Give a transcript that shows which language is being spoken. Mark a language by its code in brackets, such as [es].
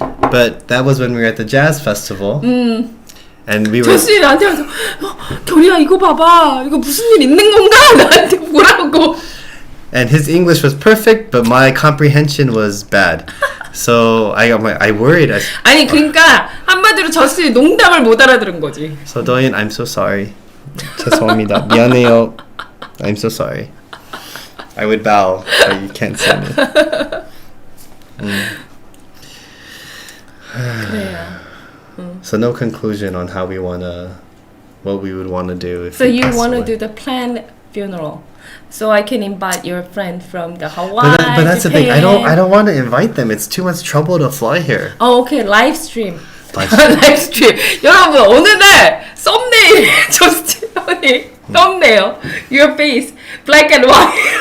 [en] But that was when we were at the jazz festival. And we were. [ko] 저씨 나한테 와서 결이야 이거 봐봐 이거 무슨 일 있는 건가 나한테 뭐라고. [en] And his English was perfect, but my comprehension was bad. So I worried. [ko] 아니 그러니까 한마디로 저씨 농담을 못 알아들은 거지. [en] So Doyeon, I'm so sorry. [ko] 죄송합니다. 미안해요. [en] I'm so sorry. I would bow, but you can't see me. [ko] 그래요. [en] So no conclusion on how we what we would wanna do if. So we you pass wanna away. do the planned funeral, so I can invite your friend from the Hawaii. But that's the thing. I Japan. don't want to invite them. It's too much trouble to fly here. Oh, okay, live stream. Live stream. 라이브 스트림. [ko] 여러분 어느 날 썸네일 저스틴 형이 썸네일 [en] your face black and white.